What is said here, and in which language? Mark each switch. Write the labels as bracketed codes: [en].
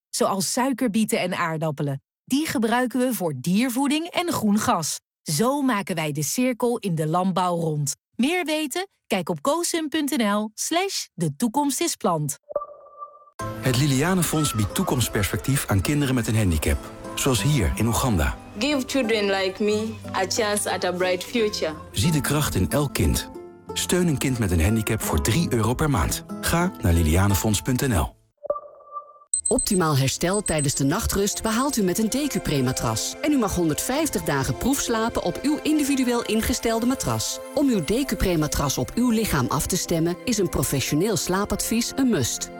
[nl] Zoals suikerbieten en aardappelen. Die gebruiken we voor diervoeding en groen gas. Zo maken wij de cirkel in de landbouw rond. Meer weten? Kijk op kosum.nl/de-toekomst-is-plant. Het Liliane Fonds biedt toekomstperspectief aan kinderen met een handicap. Zoals hier in Oeganda. [en] Give children like me a chance at a bright future. [nl] Zie de kracht in elk kind. Steun een kind met een handicap voor €3 per maand. Ga naar lilianefonds.nl. Optimaal herstel tijdens de nachtrust behaalt u met een DQ-prematras. En u mag 150 dagen proefslapen op uw individueel ingestelde matras. Om uw DQ-prematras op uw lichaam af te stemmen, is een professioneel slaapadvies een must.